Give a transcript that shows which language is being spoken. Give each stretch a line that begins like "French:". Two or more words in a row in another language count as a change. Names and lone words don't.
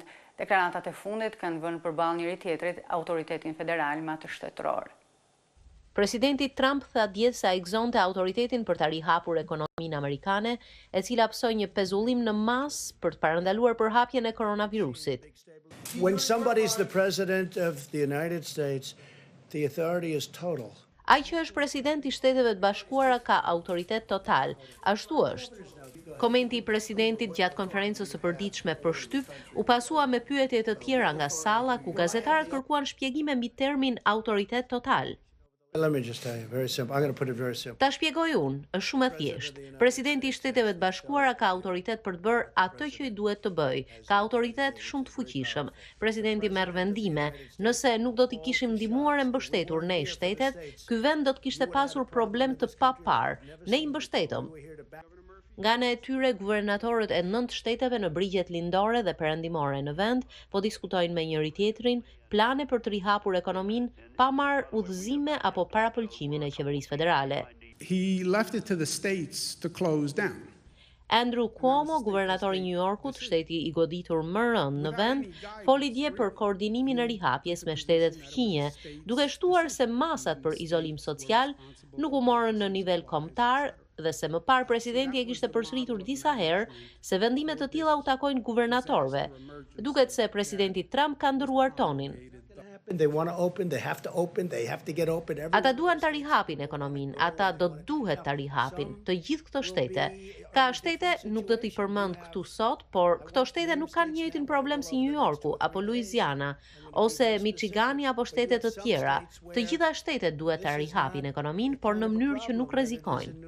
Albanian: Deklaratat e fundit kanë vënë përballë njëri tjetrit autoritetin federal me atë shtetëror. Presidenti Trump tha dje se ai gëzonte autoritetin për ta rihapur ekonominë amerikane, e cila psoi një pezullim në masë për të parandaluar përhapjen e koronavirusit.
English: When somebody's the president of the United States, the authority is total.
Albanian: Ai që është president i Shteteve të Bashkuara ka autoritet total, ashtu është. Komenti i presidentit gjatë konferencës së përditshme për shtyp u pasua me pyetje të tjera nga salla ku gazetarët kërkuan shpjegime mbi termin autoritet total.
English: Let me just tell you, very simple. I'm going to put it very simple.
Albanian: Ta shpjegoj unë, është shumë e thjeshtë. Presidenti i Shteteve të Bashkuara ka autoritet për të bërë atë që i duhet të bëjë. Ka autoritet shumë të fuqishëm. Presidenti merr vendime. Nëse nuk do t'i kishim ndihmuar e mbështetur ne shtetet, ky vend do të kishte pasur problem të papar. Ne i mbështetëm. Nga ana e tyre, guvernatorët e 9 shteteve në brigjet lindore dhe perëndimore në vend po diskutojnë me njëri tjetrin plane për të rihapur ekonominë pa marrë udhëzime apo parapëlqimin e qeverisë federale.
English: He left it to the states to close down.
Albanian: Andrew Cuomo, guvernatori i New Yorkut, shteti i goditur më rënd në vend, foli dje për koordinimin e rihapjes me shtetet fqinje, duke shtuar se masat për izolim social nuk u morën në nivel kombëtar dhe se më parë presidenti e kishte përsëritur disa herë se vendime të tilla u takojnë guvernatorëve. Duket se presidenti Trump ka ndëruar tonin.
English: They want to open, they have to open, they have to get open.
Albanian: Ata duan ta rihapin ekonominë, ata do duhet ta rihapin, të gjithë këto shtete. Ka shtete, nuk do t'i përmend këtu sot, por këto shtete nuk kanë njëjtin problem si New Yorku apo Louisiana ose Michigani apo shtete të tjera. Të gjitha shtetet duhet ta rihapin ekonominë, por në mënyrë që nuk rrezikojnë.